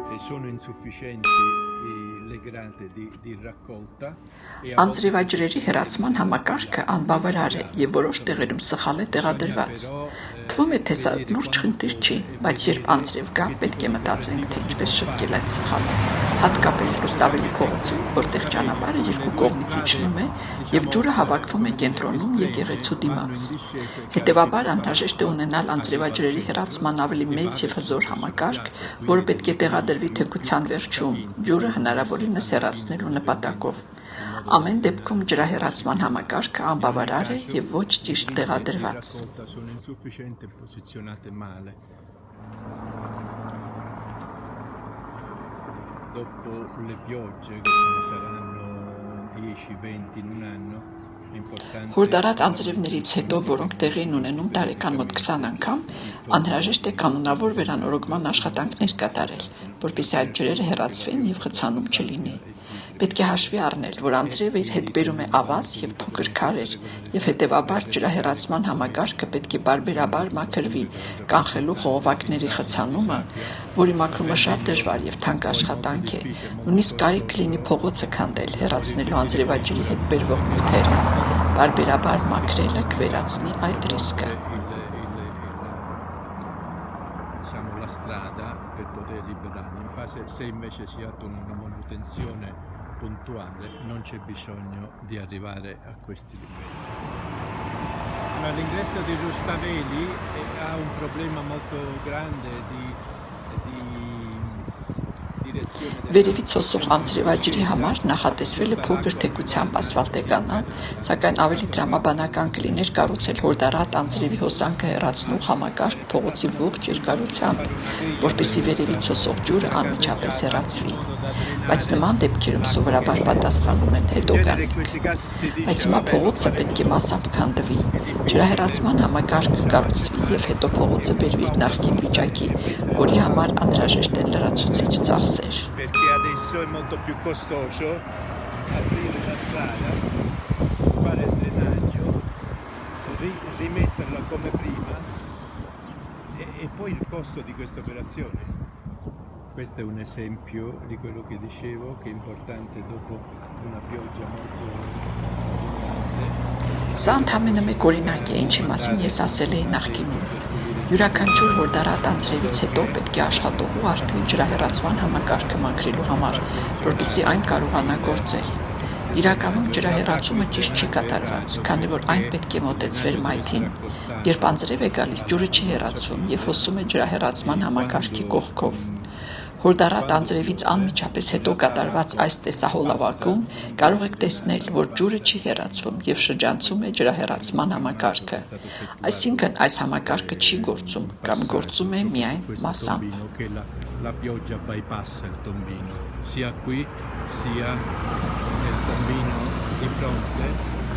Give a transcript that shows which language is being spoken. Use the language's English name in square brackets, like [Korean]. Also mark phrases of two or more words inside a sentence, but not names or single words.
[Italian] sono insufficienti le grate di raccolta [Armenian] Անձրևաջրերի հեռացման համակարգը անբավարար է եւ որոշ տեղերում սխալ է տեղադրված։ Թվում է, թե սա լուրջ խնդիր չի, բայց երբ անձրև կա, պետք է մտածենք, թե ինչպես շտկել այդ սխալը։ Հատկապես Ռուստավելի փողոցում, որտեղ ճանապարհը երկու կողմից իջնում է եւ ջուրը հավաքվում է կենտրոնում եկեղեցու դիմաց։ Հետևաբար անհրաժեշտ է ունենալ անձրևաջրերի հեռացման ավելի մեծ եւ հզոր համակարգ, որը պետք է տեղադրվի թեքության վերջում, ջուրը հնարավորինս հեռացնելու նպատակով։ Ամեն դեպքում ջրահեռացման համակարգը անբավարար է եւ ոչ ճիշտ տեղադրված։ [Italian] Dopo le piogge che saranno 10-20 in un anno [Armenian] Հորդարատ անձրևներից հետո, որոնք տեղի են ունենում տարեկան մոտ 20 անգամ, անհրաժեշտ է կանոնավոր վերանորոգման աշխատանքներ կատարել, որպեսզի այդ ջրերը հեռացվեն եւ խցանում չլինի։ Պետք է հաշվի առնել, որ անձրևը իր հետ բերում է ավազ եւ փոքր քարեր, եւ հետեւաբար ջրահեռացման համակարգը պետք է բարբերաբար մաքրվի, կանխելու խողովակների խցանումը, որի մաքրումը շատ դժվար եւ թանկ աշխատանք է։ Նույնիսկ կարիք կլինի փողոցը քանդել, հեռացնելու անձրևաջրի հետ բերվող նյութերը։ Բարբերաբար մաքրելը կվերացնի այդ ռիսկը։ [Italian] La strada per poter liberarli. Se invece si attua una manutenzione puntuale non c'è bisogno di arrivare a questi livelli. L'ingresso di Rustaveli ha un problema molto grande di [Armenian] Վերևից հոսող անձրևաջրի համար նախատեսվել է փոքր թեքությամբ ասֆալտեկանալ, սակայն ավելի տրամաբանական կլիներ կառուցել հորդարատ անձրևի հոսանքը հեռացնող համակարգ փողոցի ողջ երկարությամբ, որպեսզի վերևից հոսող ջուրը անմիջապես հեռացվի։ Բայց նման դեպքերում սովորաբար պատասխանում են հետօգանիկ։ Բայց հիմա փողոցը պետք է մասամբ քանդվի, ջրահեռացման համակարգը կառուցվի եւ հետո փողոցը բերվի իր նախկին վիճակի, որի համար անհրաժեշտ են լրացուցիչ ծախսեր։ [Italian] Perché adesso è molto più costoso aprire la strada, fare il drenaggio, rimetterla come prima e poi il costo di questa operazione. Questo è un esempio di quello che dicevo, che è importante dopo una pioggia molto grande. [Armenian] Սա ընդհանրապես մեկ օրինակ է, ինչի մասին ես ասել էի նախկինում։ Յուրաքանչյուր հորդարատ անձրևից հետո պետք է աշխատող ուղարկվի ջրահեռացման համակարգը մաքրելու համար, որպեսզի այն կարողանա գործել։ Իրականում ջրահեռացումը ճիշտ չի կատարված, քանի որ այն պետք է մոտեցվեր մայթին։ Երբ անձրև է գալիս, ջուրը չի հեռացվում եւ հոսում է ջրահեռացման համակարգի կողքով։ Հորդարատ անձրևից անմիջապես հետո կատարված այս տեսահոլովակում կարող եք տեսնել, որ ջուրը չի հեռացվում եւ շրջանցում է ջրահեռացման համակարգը։ Այսինքն այս համակարգը չի գործում կամ գործում է միայն մասամբ։ [Italian] La pioggia bypassa il tombino, sia qui sia nel tombino di fronte.